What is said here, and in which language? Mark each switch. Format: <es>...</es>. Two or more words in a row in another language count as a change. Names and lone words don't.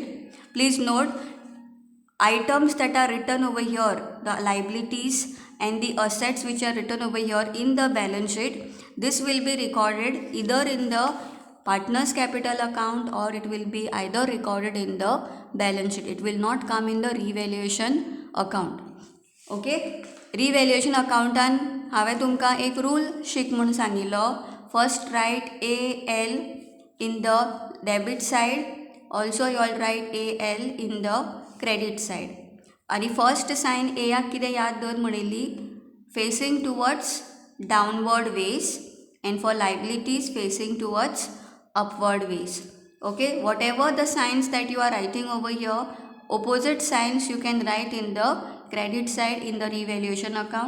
<en>Please note items that are written over here, the liabilities and the assets which are written over here in the balance sheet, this will be recorded either in the partners capital account or it will be either recorded in the balance sheet. It will not come in the revaluation account.</en> <kok>Okay,</kok> <en>revaluation accountan</en> <kok>हांवें तुमकां एक रूल शीक म्हणून सांगिल्लो.</kok> <en>first write AL in the debit side, also you all write AL in the credit side.</en> <kok>आणि फर्स्ट सायन एयाक कितें याद दवर म्हणिल्ली</kok> <en>facing towards downward ways and for liabilities facing towards upward ways. Okay, whatever the signs that you are writing over here, opposite signs you can write in the credit side in the revaluation account.</en>